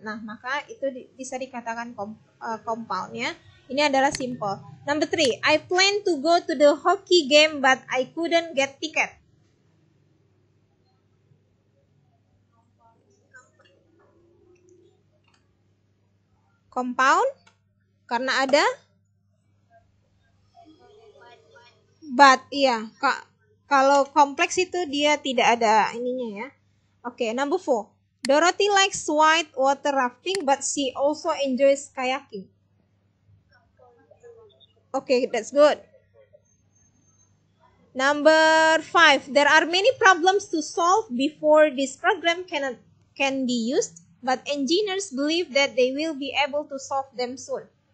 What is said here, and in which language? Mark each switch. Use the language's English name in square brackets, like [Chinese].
[Indonesian] Nah, maka itu bisa dikatakan compound ya. Ini adalah simple. [English] Number 3, I plan to go to the hockey game but I couldn't get ticket. [Indonesian] Compound karena ada but, iya. Kalau kompleks itu dia tidak ada ininya ya. [English] Oke, number 4. Dorothy likes white water rafting but she also enjoys kayaking. Okay, that's good. Number 5. There are many problems to solve before this program can be used, but engineers believe that they will be able to solve them soon.